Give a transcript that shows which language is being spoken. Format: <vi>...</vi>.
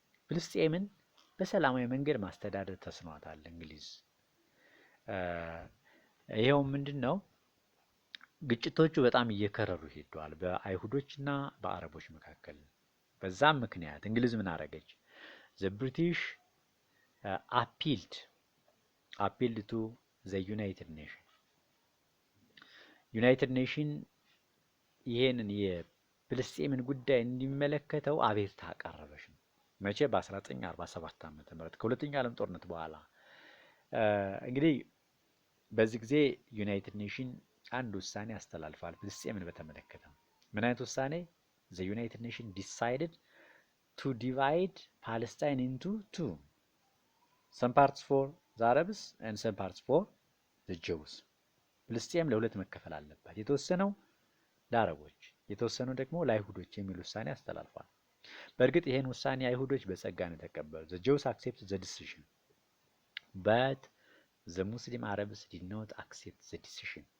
<am>ፍልስጤምን በሰላማዊ መንገድ ማስተዳደር ተስኗታል እንግሊዝ። ይሄው ምንድነው? ግጭቶቹ በጣም እየከረሩ ሄደዋል በአይሁዶችና በአረቦች መካከል። በዛም ምክንያት እንግሊዝ ምን አደረገች?</am> <en>the British appealed to the United Nations.</en> <am>ዩናይትድ ኔሽን ይሄንን የፍልስጤምን ጉዳይ እንዲመለከተው አቤቱታ አቀረበች ነው። መቼ? በ1947 ዓመተ ምህረት ከሁለተኛው ዓለም ጦርነት በኋላ። እንግዲህ በዚህ ጊዜ ዩናይትድ ኔሽን አንድ ውሳኔ አስተላልፏል ፍልስጤምን በተመለከተ። ምን አይነት ውሳኔ?</am> <en>the United Nations decided to divide Palestine into two, some parts for the Arabs and some parts for the Jews.</en> <am>ፍልስጤም ለሁለት መከፈል አለባት፣ የተወሰነው ለአረቦች የተወሰነው ደግሞ ለአይሁዶች የሚል ውሳኔ አስተላልፏል። በእርግጥ ይሄን ውሳኔ አይሁዶች በጸጋ ነው የተቀበሉት።</am> <en>the Jews accepted the decision but the Muslim Arabs did not accept the decision.</en>